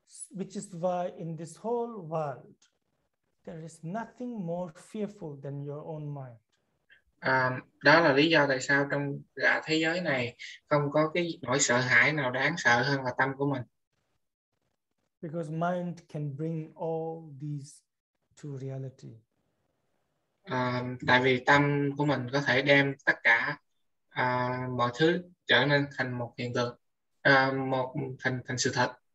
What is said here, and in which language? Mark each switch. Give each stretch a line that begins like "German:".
English: Which is why in this whole world there is nothing more fearful than your own mind.
Vietnamese: Đó là lý do tại sao trong cả thế giới này không có cái nỗi sợ hãi nào đáng sợ hơn là tâm của mình.
English: Because mind can bring all these to reality.
Vietnamese: Tại vì tâm của mình có thể đem tất cả mọi thứ trở nên thành một hiện tượng, thành sự thật.